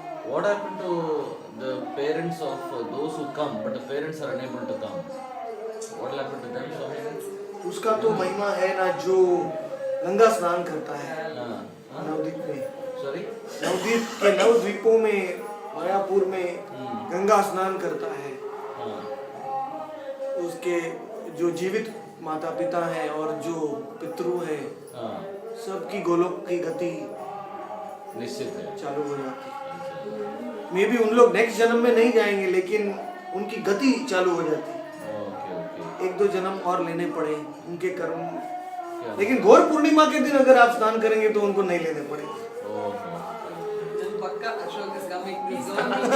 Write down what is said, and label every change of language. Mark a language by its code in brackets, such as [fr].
[en] What happened to the parents of those who come, but the parents are unable to come? What will happen to them, Swami? [hi] उसका तो महिमा है ना, जो गंगा स्नान करता है हाँ, नवद्वीप में, [en] Sorry? [hi] नवद्वीप के नवद्वीपों में, मायापुर में गंगा स्नान करता है, हाँ, उसके जो जीवित माता पिता हैं और जो पितृ हैं, हाँ, सबकी गोलोक की गति निश्चित है। चालू हो जाती है। मे भी उन लोग नेक्स्ट जन्म में नहीं जाएंगे, लेकिन उनकी गति चालू हो जाती है। Okay okay. एक दो जन्म और लेने पड़े उनके कर्म, क्या? लेकिन गौर पूर्णिमा के दिन अगर आप स्नान करेंगे तो उनको नहीं लेने पड़ेंगे। Okay. [en] Then Pakka Ashok is coming to zone.